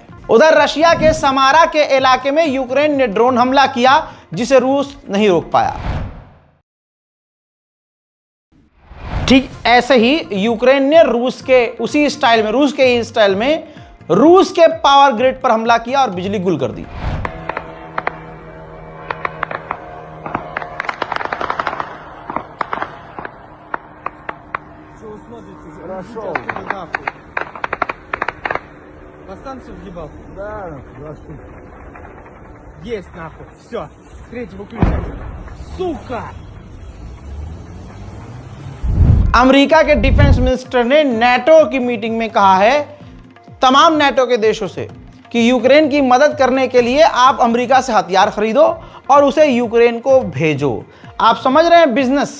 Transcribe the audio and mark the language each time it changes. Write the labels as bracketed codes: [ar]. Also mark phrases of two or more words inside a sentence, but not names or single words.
[hi] उधर रशिया के समारा के इलाके में यूक्रेन ने ड्रोन हमला किया जिसे रूस नहीं रोक पाया। ठीक ऐसे ही यूक्रेन ने रूस के उसी स्टाइल में, रूस के ही स्टाइल में रूस के [en] power grid [hi] पर हमला किया और बिजली गुल कर दी। [ru] Станцию въебал? Да, есть нахуй. Все, третьего ключа. Сука! [hi] अमेरिका के [en] defense minister [hi] ने नाटो की मीटिंग में कहा है तमाम नाटो के देशों से कि यूक्रेन की मदद करने के लिए आप अमेरिका से हथियार खरीदो और उसे यूक्रेन को भेजो। आप समझ रहे हैं बिजनेस।